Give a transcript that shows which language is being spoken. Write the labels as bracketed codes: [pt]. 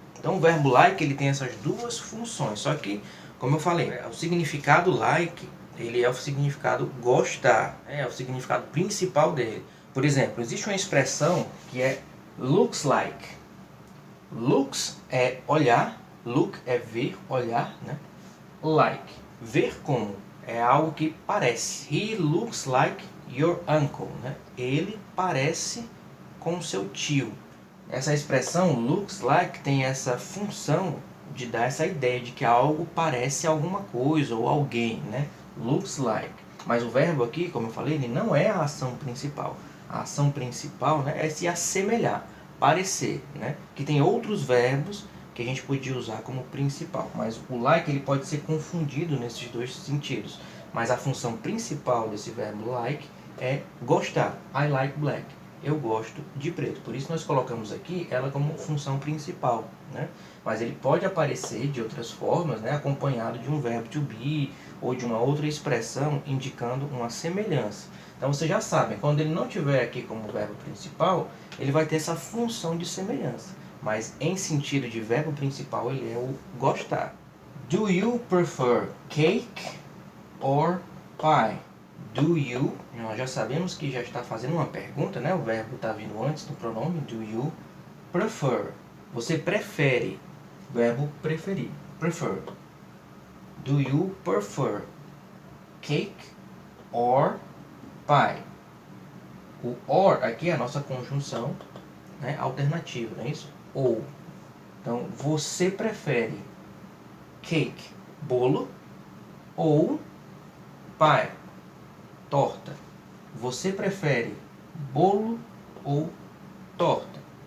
[pt] Então o verbo like ele tem essas duas funções. Só que, como eu falei, o significado like ele é o significado gostar. É o significado principal dele. Por exemplo, existe uma expressão que é looks like. Looks é olhar, look é ver, olhar, né? Like, ver como, é algo que parece. [en] He looks like your uncle, né? [pt] Ele parece com seu tio. Essa expressão looks like tem essa função de dar essa ideia de que algo parece alguma coisa ou alguém, né? Looks like. Mas o verbo aqui, como eu falei, ele não é a ação principal. A ação principal, né, é se assemelhar, parecer, né? Que tem outros verbos que a gente podia usar como principal, mas o like ele pode ser confundido nesses dois sentidos. Mas a função principal desse verbo like é gostar. [en] I like black. [pt] Eu gosto de preto. Por isso nós colocamos aqui ela como função principal, né? Mas ele pode aparecer de outras formas, né, acompanhado de um verbo to be ou de uma outra expressão indicando uma semelhança. Então vocês já sabem, quando ele não tiver aqui como verbo principal, ele vai ter essa função de semelhança. Mas em sentido de verbo principal, ele é o gostar. [en] Do you prefer cake or pie? [pt] Do you, nós já sabemos que já está fazendo uma pergunta, né? O verbo está vindo antes do pronome. [en] Do you prefer? [pt] Você prefere? Verbo preferir. Prefer. [en] Do you prefer cake or pie? [pt] O or aqui é a nossa conjunção, né, alternativa, não é isso? Ou. Então, você prefere cake, bolo, ou pie, torta? Você prefere bolo ou torta?